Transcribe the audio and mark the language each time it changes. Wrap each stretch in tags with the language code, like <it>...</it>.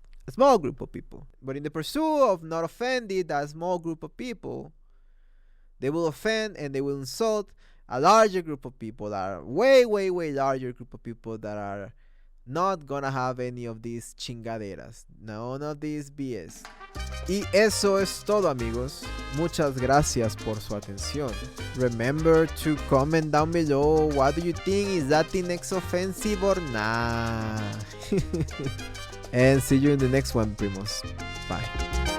<en>A small group of people. But in the pursuit of not offending that small group of people, they will offend and they will insult a larger group of people that are way larger group of people that are not gonna have any of these chingaderas. None of these BS.</en> <es>Y eso es todo, amigos. Muchas gracias por su atención.</es> <en>Remember to comment down below, what do you think, is Latinx offensive or not? And see you in the next one, primos. Bye.</en>